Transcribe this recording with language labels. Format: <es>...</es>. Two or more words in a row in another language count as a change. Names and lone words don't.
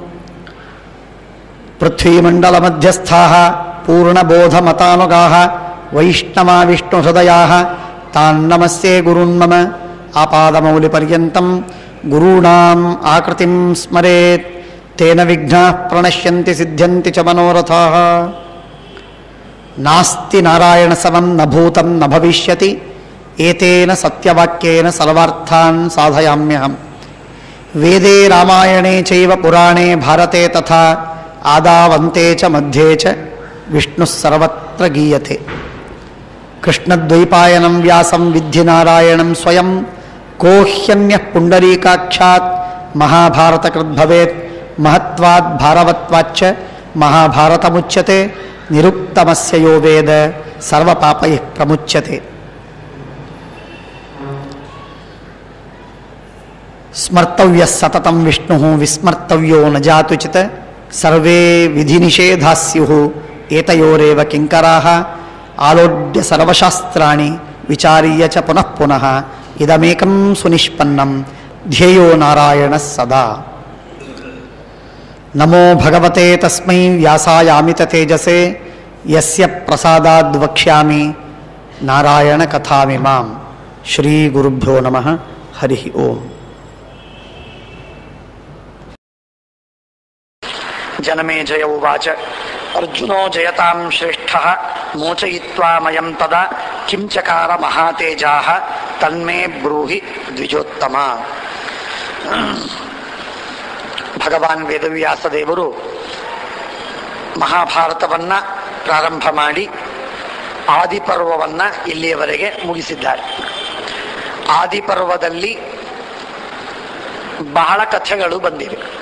<sa>ಪೃಥ್ವೀಮಂಡಲಮಧ್ಯಸ್ಥಾಃ ಪೂರ್ಣಬೋಧಮತಾನುಗಾಃ ವೈಷ್ಣವಾ ವಿಷ್ಣುಹೃದಯಾಃ ತಾನ್ ನಮಸ್ಯೆ ಗುರುನ್ಮಮ. ಆಪಾದಮೌಲಿಪರ್ಯಂతం ಗುರುಣಾಂ ಆಕೃತಿಂ ಸ್ಮರೇತ್ ತೇನ ವಿಘ್ನಾಃ ಪ್ರಣಶ್ಯಂತಿ ಸಿದ್ಧ್ಯಂತಿ ಚ ಮನೋರಥಾಃ. ನಾಸ್ತಿ ನಾರಾಯಣ ಸಮಂ ನ ಭೂತಂ ನ ಭವಿಷ್ಯತಿ ಏತೇನ ಸತ್ಯವಾಕ್ಯೇನ ಸರ್ವಾರ್ಥಾನ್ ಸಾಧಯಾಮ್ಯಹಂ. ವೇದೇ ರಾಮಾಯಣೇ ಚೈವ ಪುರಾಣೇ ಭಾರತೆ ತಥಾ ಆದಾವಂತೆ ಚ ಮಧ್ಯೆ ಚ ವಿಷ್ಣುಃ ಸರ್ವತ್ರ ಗೀಯತೆ. ಕೃಷ್ಣದ್ವೈಪಾಯನಂ ವ್ಯಾಸಂ ವಿದ್ಧಿ ನಾರಾಯಣಂ ಸ್ವಯಂ ಕೋ ಹ್ಯನ್ಯಃ ಪುಂಡರೀಕಾಕ್ಷಾತ್ ಮಹಾಭಾರತಕೃದ್ಭವೇತ್ ಮಹತ್ವಾದ್ ಭಾರವತ್ವಾಚ್ಚ ಮಹಾಭಾರತಮುಚ್ಯತೆ ನಿರುಕ್ತಮಸ್ಯ ಯೋ ವೇದ ಸರ್ವಪಾಪೈಃ ಪ್ರಮುಚ್ಯತೆ. ಸ್ಮರ್ತವ್ಯಃ ಸತತಂ ವಿಷ್ಣುಃ ವಿಸ್ಮರ್ತವ್ಯೋ ನ ಜಾತುಚಿತ್ ಸರ್ವೇ ವಿಧಿನಿಷೇಧಾಃ ಸ್ಯುಃ ಏತಯೋರೇವ ಕಿಂಕರಾಃ ಆಲೋಡ್ಯ ಸರ್ವಶಾಸ್ತ್ರಾಣಿ ವಿಚಾರ್ಯ ಚ ಪುನಃ ಪುನಃ ಇದಮೇಕಂ ಸುನಿಷ್ಪನ್ನಂ ಧ್ಯೇಯೋ ನಾರಾಯಣಃ ಸದಾ. ನಮೋ ಭಗವತೆ ತಸ್ಮೈ ವ್ಯಾಸಾಯಾಮಿತ ತೇಜಸೇ ಯಸ್ಯ ಪ್ರಸಾದಾದ್ ವಕ್ಷ್ಯಾಮಿ ನಾರಾಯಣ ಕಥಾಮಿಮಾಂ. ಶ್ರೀ ಗುರುಭ್ಯೋ ನಮಃ. ಹರಿ ಓಂ. ಜನಮೇಜಯ ಉವಾಚ ಅರ್ಜುನೋ ಜಯತಾಂ ಶ್ರೇಷ್ಠಃ ಮೋಚಯಿತ್ವಾ ಮಯಂ ತದಾ ಕಿಂ ಚಕಾರ ಮಹಾತೇಜಾಃ ತನ್ಮೇ ಬ್ರೂಹಿ ದ್ವಿಜೋತ್ತಮ.</sa> <kn>ಭಗವಾನ್ ವೇದವ್ಯಾಸ ದೇವರು ಮಹಾಭಾರತವನ್ನ ಪ್ರಾರಂಭ ಮಾಡಿ ಆದಿಪರ್ವವನ್ನ ಇಲ್ಲಿಯವರೆಗೆ ಮುಗಿಸಿದ್ದಾರೆ. ಆದಿಪರ್ವದಲ್ಲಿ ಬಹಳ ಕಥೆಗಳು ಬಂದಿವೆ.</kn>